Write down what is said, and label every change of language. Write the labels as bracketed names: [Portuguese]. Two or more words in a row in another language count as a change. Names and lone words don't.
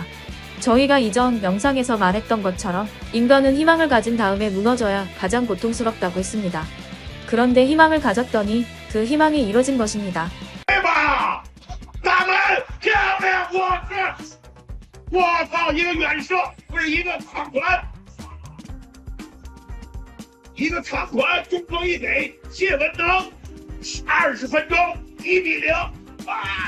[Korean] 저희가 이전 영상에서 말했던 것처럼 인간은 희망을 가진 다음에 무너져야 가장 고통스럽다고 했습니다. 그런데 희망을 가졌더니 그 희망이 이뤄진 것입니다. [Chinese] 我操！一个远射，不是一个长传，一个长传，中锋一给谢文能，20分钟1-0啊！